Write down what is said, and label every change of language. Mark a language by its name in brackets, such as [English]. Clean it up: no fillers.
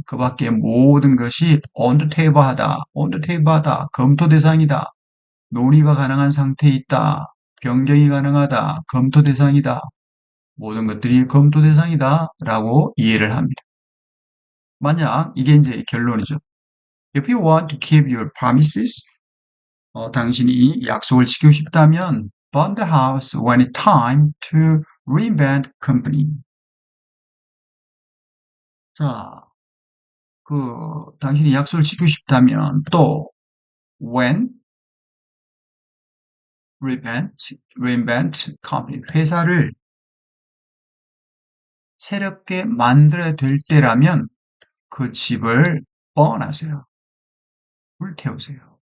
[Korean] 그 밖에 모든 것이 [English] on the table [Korean] 하다, on the table 하다, 검토 대상이다, 논의가 가능한 상태에 있다, 변경이 가능하다, 검토 대상이다, 모든 것들이 검토 대상이다 라고 이해를 합니다. 만약 이게 이제 결론이죠. [English] If you want to keep your promises, [Korean] 당신이 약속을 지키고 싶다면 [English] burn the house when it's time to reinvent company. [Korean] 자, 당신이 약속을 지키고 싶다면 또 [English] when reinvent company, [Korean] 회사를 새롭게 만들어야 될 때라면 그 집을 burn하세요. 불태우세요.